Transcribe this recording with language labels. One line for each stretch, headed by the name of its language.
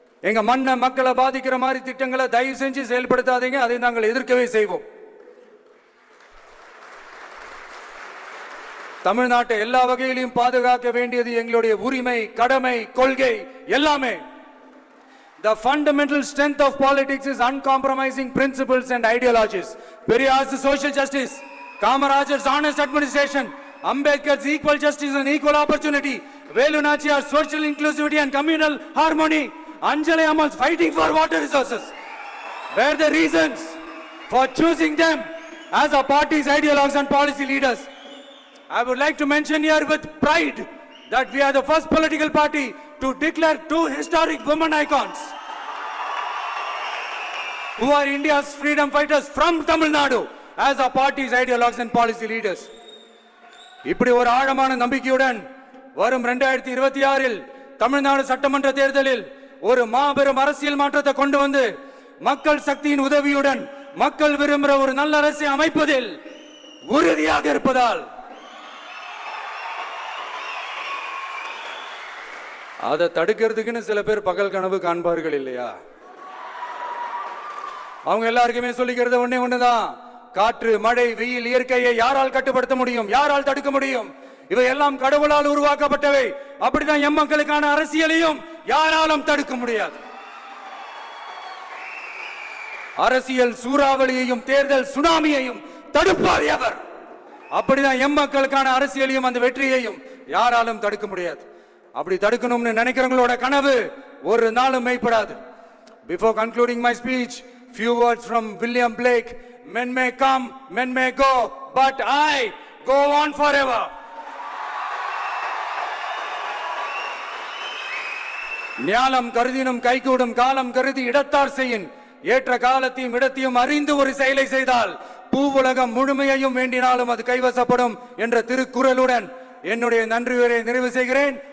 Tamil: எங்க மண்ணை மக்களை பாதிக்கிற மாதிரி திட்டங்களை தயவு செஞ்சு செயல்படுத்தாதீங்க, அதை நாங்கள் எதிர்க்கவே செய்வோம். தமிழ்நாட்டை எல்லா வகையிலும் பாதுகாக்க வேண்டியது எங்களுடைய உரிமை, கடமை, கொள்கை எல்லாமே.
English: The fundamental strength of politics is uncompromising principles and ideologies. Periyar's social justice, Kamaraj's honest administration, Ambedkar's equal justice and equal opportunity, Velu Nachiyar's social inclusivity and communal harmony, Anjali Ammal's fighting for water resources were the reasons for choosing them as our party's ideologues and policy leaders. I would like to mention here with pride that we are the first political party to declare two historic women icons who are India's freedom fighters from Tamil Nadu as our party's ideologues and policy leaders.
Tamil: இப்படி ஒரு ஆழமான நம்பிக்கையுடன் வரும் 2026 தமிழ்நாடு சட்டமன்ற தேர்தலில் ஒரு மாபெரும் அரசியல் மாற்றத்தை கொண்டு வந்து மக்கள் சக்தியின் உதவியுடன் மக்கள் விரும்புகிற ஒரு நல்ல அரசை அமைப்பதில் உறுதியாக இருப்பதால் அதை தடுக்கிறதுக்குன்னு சில பேர் பகல் கனவு காண்பார்கள் இல்லையா? அவங்க எல்லாருக்குமே சொல்லிக்கிறது ஒண்ணுதான், காற்று, மழை, வெயில், இயற்கையை யாரால் கட்டுப்படுத்த முடியும்? யாரால் தடுக்க முடியும்? இவை எல்லாம் கடவுளால் உருவாக்கப்பட்டவை. அப்படிதான் எம் மக்களுக்கான அரசியலையும் யாராலும் தடுக்க முடியாது. அரசியல் சூறாவளியையும் தேர்தல் சுனாமியையும் தடுப்பார் எவர்? அப்படிதான் எம் மக்களுக்கான அரசியலையும் அந்த வெற்றியையும் யாராலும் தடுக்க முடியாது. அப்படி தடுக்கணும்னு நினைக்கிறவங்களோட கனவு ஒரு நாளும் மெய்ப்படாது.
English: Before concluding my speech, few words from William Blake. Men may come, men may go, but I go on forever.
Tamil: ஞானம் கருதினும் கைகூடும், காலம் கருதி இடத்தார் செய்யின். ஏற்ற காலத்தையும் இடத்தையும் அறிந்து ஒரு செயலை செய்தால் பூவுலகம் முழுமையையும் வேண்டினாலும் அது கைவசப்படும் என்ற திருக்குறளுடன் என்னுடைய நன்றியுரை நிறைவு செய்கிறேன்.